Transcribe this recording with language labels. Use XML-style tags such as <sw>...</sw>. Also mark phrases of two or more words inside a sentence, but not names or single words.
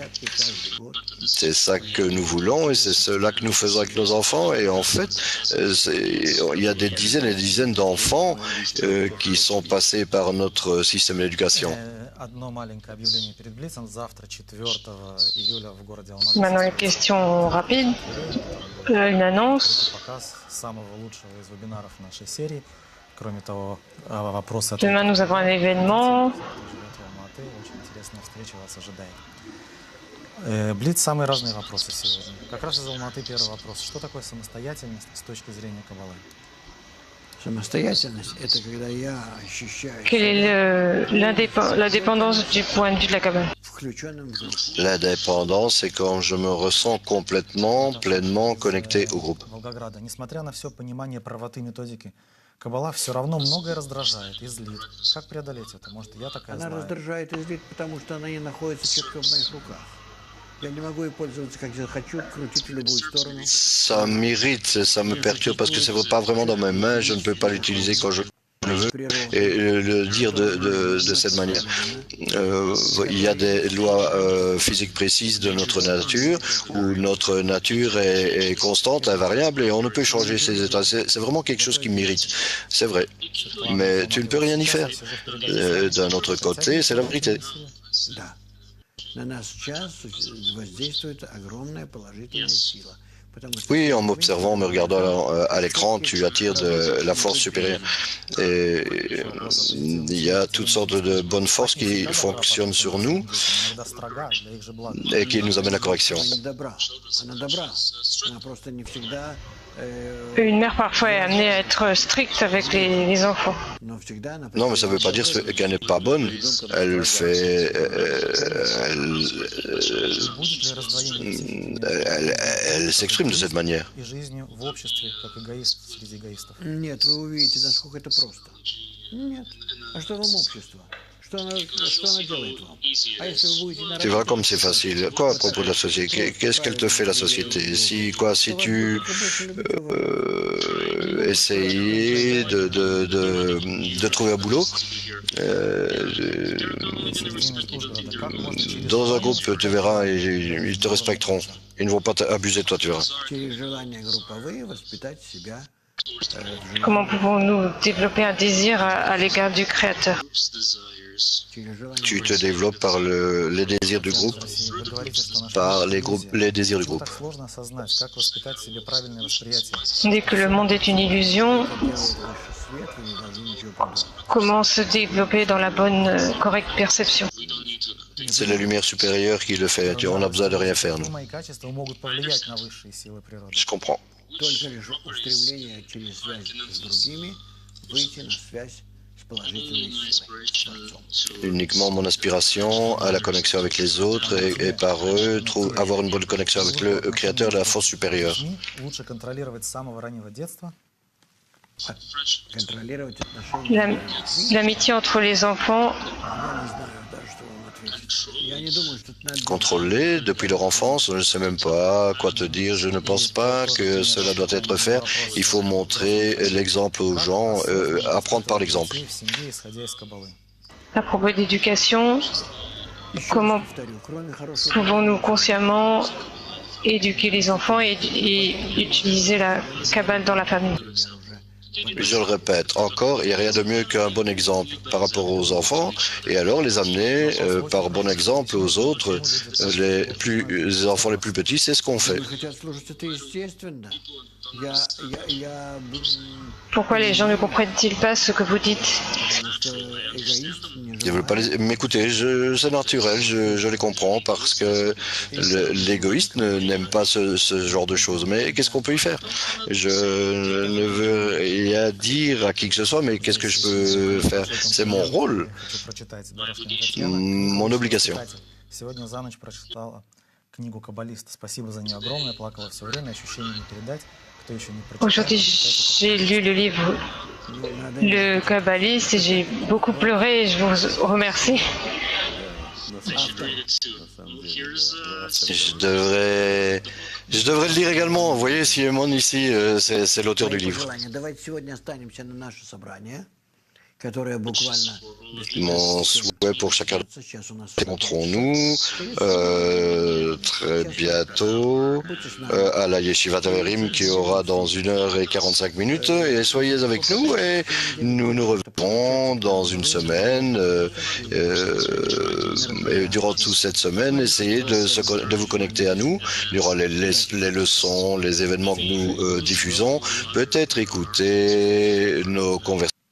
<fr>C'est ça que nous voulons et c'est cela que nous faisons avec nos enfants, et en fait, il y a des dizaines et des dizaines d'enfants qui sont passés par notre système d'éducation. Maintenant, les questions rapides. Une annonce. Demain, nous avons un événement.</fr> <ru>Блиц, самые разные вопросы сегодня. Как раз из Алматы первый вопрос. Что такое самостоятельность с точки зрения Каббалы? Самостоятельность – это когда я ощущаю</ru> <fr>Quelle est l'indépendance du point de vue de la Kabbale?</fr> <ru>включенным в группу.</ru> <fr>L'indépendance, c'est quand je me ressens complètement, pleinement connecté au groupe.</fr> <ru>Волгограда. Несмотря на все понимание правоты методики, Каббала все равно многое раздражает и злит. Как преодолеть это? Может, я такая Она злая? раздражает и злит, потому что она не находится четко в моих руках. Я не могу ей пользоваться, как я хочу, крутить в любую сторону.</ru> <fr>Ça m'irrite, ça me perturbe parce que c'est pas vraiment dans mes mains, je ne peux pas l'utiliser quand je le veux et le dire de cette manière. Il y a des lois physiques précises de notre nature où notre nature est constante, invariable et on ne peut changer ses états. C'est vraiment quelque chose qui m'irrite, c'est vrai. Mais tu ne peux rien y faire. D'un autre côté, c'est la vérité.</fr> <ru>Да. На нас сейчас воздействует огромная положительная сила.</ru> <fr>Oui, en m'observant, en me regardant à l'écran, tu attires de la force supérieure. Et il y a toutes sortes de bonnes forces qui fonctionnent sur nous et qui nous amènent à la correction. Une mère parfois est amenée à être stricte avec les enfants. Non, mais ça ne veut pas dire qu'elle n'est pas bonne. Elle fait... Elle s'exprime de cette manière.</fr> <ru>Нет, вы увидите, насколько это просто. Нет. А что вам общество? Что она делает вам? А если вы будете на</ru> <fr>Tu verras comme c'est facile. Quoi à propos de la société? Qu'est-ce qu'elle te fait, la société? Si tu essayais de trouver un boulot, dans un groupe, tu verras, ils te respecteront. Ils ne vont pas abuser de toi, tu verras.</fr> <ru>через желания групповые воспитать себя.</ru> <fr>Comment pouvons-nous développer un désir à l'égard du Créateur?</fr> <ru>через желание</ru> <fr>Tu te développes par les désirs du groupe,</fr> <ru>Вы говорите, что наша</ru> <fr>par</fr> <ru>жизнь — иллюзия.</ru> <fr>les désirs du</fr> <ru>Почему</ru> <fr>groupe.</fr> <ru>так сложно осознать, как воспитать в себе правильное восприятие?</ru> <fr>Dès que le monde est une illusion,</fr> <ru>делает высший свет, вы не должны ничего придумать.</ru> <fr>comment se développer dans la bonne, correcte perception? C'est la lumière supérieure qui le fait. On n'a besoin de rien faire, nous.</fr> <ru>Мои качества могут повлиять на высшие силы природы.</ru> <fr>Je comprends.</fr> <ru>Только лишь устремление через связь с другими выйти на связь с положительной силой, с Творцом.</ru> <fr>Uniquement mon aspiration à la connexion avec les autres et par eux, avoir une bonne connexion avec le Créateur de la force supérieure.</fr> <ru>Детьми лучше контролировать с самого раннего детства. Контролировать отношения.</ru> <fr>L'amitié entre les enfants,</fr> <ru>Я не знаю даже, что вам ответить. Я не думаю, что это надо</ru> <fr>Contrôler depuis leur enfance, je ne sais même pas quoi te dire. Je ne pense pas que cela doit être fait. Il faut montrer l'exemple aux gens, apprendre par l'exemple.</fr> <ru>Детей в семье, исходя из Каббалы.</ru> <fr>à propos d'éducation,</fr> <ru>Еще</ru> <fr>comment</fr> <ru>раз повторю, кроме хорошего</ru> <fr>pouvons-nous consciemment éduquer les enfants et utiliser la Kabbale dans la famille? Je le répète encore, il n'y a rien de mieux qu'un bon exemple par rapport aux enfants, et alors les amener par bon exemple aux autres, les enfants les plus petits, c'est ce qu'on fait.</fr> <ru>Они хотят слушать, это естественно. Я</ru> <fr>Pourquoi les gens ne comprennent-ils pas ce que vous dites?</fr> <ru>потому что эгоист не</ru> <fr>Ils veulent pas m'écouter, c'est naturel, je les comprends, parce que l'égoïste n'aime pas ce genre de choses. Mais qu'est-ce qu'on peut y faire? Je ne veux rien dire à qui que ce soit, mais qu'est-ce que je peux faire? C'est mon rôle,</fr> <ru>Хочу прочитать Дорошкина Татьяна.</ru> <fr>mon obligation.</fr> <ru>Кстати, сегодня за ночь прочитала книгу «Каббалист». Спасибо за нее огромное, плакала все время, ощущений не передать. Кто еще не прочитал,</ru> <fr>Aujourd'hui, j'ai lu le livre Le Kabbaliste et j'ai beaucoup pleuré et je vous remercie. Je devrais le lire également. Vous voyez, Simon ici, c'est l'auteur du livre.</fr> <ru>Давайте сегодня останемся на наше собрание, которое буквально</ru> <fr>Mon souhait pour chacun</fr> <ru>сейчас у нас</ru> <fr>rencontrons-nous très bientôt à la Yeshiva Taverim qui aura dans 1h45 et soyez avec nous et nous nous reverrons dans une semaine et durant toute cette semaine essayez de vous connecter à nous durant les leçons, les événements que nous diffusons, peut-être écouter nos conversations.</fr>